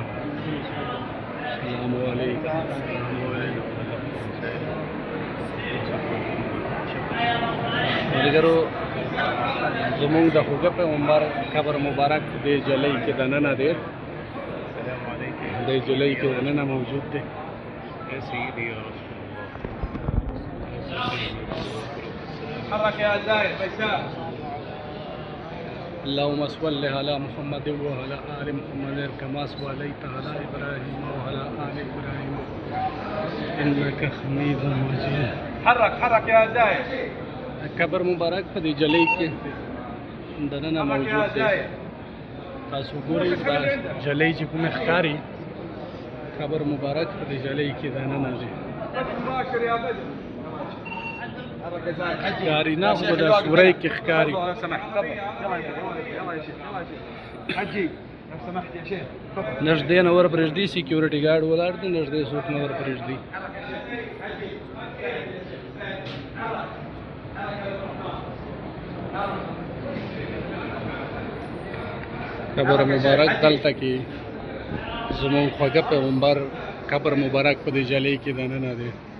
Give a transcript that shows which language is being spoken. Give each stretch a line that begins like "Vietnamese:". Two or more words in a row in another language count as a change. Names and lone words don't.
Arabic: السلام علیکم.
Pashto: ملګرو زمونږ د خوږه پیغمبر قبر مبارک دې جلۍ کې دننه دی. دې جلۍ کې دننه موجود دی.
Arabic: حرك يا زايد بيسار. اللهم صل على محمد وعلى آل محمد كما صليت على إبراهيم وعلى آل إبراهيم إنك حميد مجيد. حرك يا زايد.
Pashto: قبر مبارک په دې جلۍ کې دننه موجود دی. تاسو ګورئ دا جلۍ چې کومه ښکاري قبر مبارک په دې جلۍ کې دننه دی.
Arabic: مباشر يا بدر.
Pashto: ښکاري نه خو د سورۍ کې ښکاري.
Arabic: لو سمحت يلا يا شيخ حجي لو سمحت يا شيخ.
Pashto: نږدې نه ور پرېږدي، سیکیورټي ګارډ ولاړ دی، نږدې څوک نه ور پرېږدي. قبر مبارک دلته کې زمونږ خوږه پیغمبر قبر مبارک په دې جلۍ کې دننه دی.